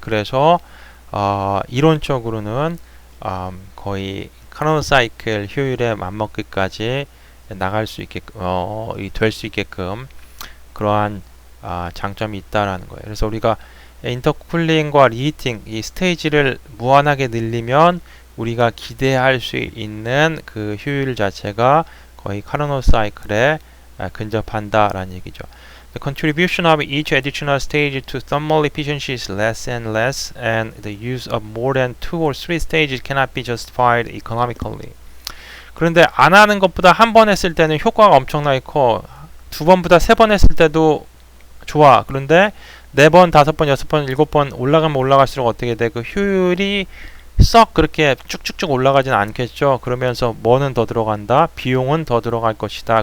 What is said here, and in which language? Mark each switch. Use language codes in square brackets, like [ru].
[ko] 그래서 이론적으로는 거의 카르노 사이클 효율에 맞먹기까지 나갈 수 있게끔 될 수 있게끔 그러한 장점이 있다라는 거예요. 그래서 우리가 인터쿨링과 리히팅 이 스테이지를 무한하게 늘리면 우리가 기대할 수 있는 그 효율 자체가 거의 카르노 사이클에 근접한다라는 얘기죠. [en] The contribution of each additional stage to thermal efficiency is less and less, and the use of more than 2 or 3 stages cannot be justified economically. [ko] 그런데 안 하는 것보다 한 번 했을 때는 효과가 엄청나게 커. 두 번보다 세 번 했을 때도 좋아. 그런데 네 번, 다섯 번, 여섯 번, 일곱 번 올라가면 올라갈수록 어떻게 돼? 그 효율이 썩 그렇게 쭉쭉쭉 올라가진 않겠죠. 그러면서 뭐는 더 들어간다? 비용은 더 들어갈 것이다.